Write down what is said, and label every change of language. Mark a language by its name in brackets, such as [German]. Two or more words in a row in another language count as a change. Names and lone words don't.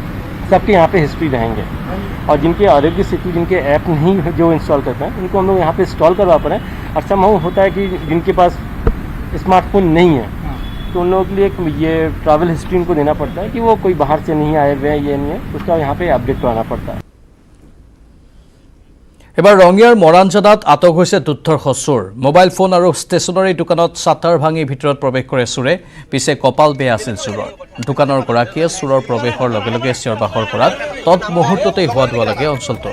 [Hindi] सबके यहाँ पे हिस्ट्री रहेंगे। और जिनके आरोग्य सेतु जिनके ऐप नहीं जो इंस्टॉल करते हैं उनको हम लोग यहाँ पे इंस्टॉल करवा पा रहे हैं। और समहाउ होता है कि जिनके पास स्मार्टफोन नहीं है तो उन लोगों के लिए एक ये [English] travel history [Hindi] उनको देना पड़ता है कि वो कोई बाहर से नहीं आए हुए हैं, ये नहीं है, उसका यहाँ पे अपडेट कराना पड़ता है। [Assamese] এবাৰ ৰঙিয়াৰ মৰাণজাদাত আটক হৈছে দুৰ্ধৰ্ষ চোৰ। মোবাইল ফোন আৰু ষ্টেচনাৰী দোকানত চাটাৰ ভাঙি ভিতৰত প্ৰৱেশ কৰে চোৰে। পিছে কপাল বেয়া আছিল চোৰৰ। দোকানৰ গৰাকীয়ে চোৰৰ প্ৰৱেশৰ লগে লগে চিঞৰ বাখৰ কৰাত তৎমুহূৰ্ততেই হোৱা দোৱা লাগে অঞ্চলটো।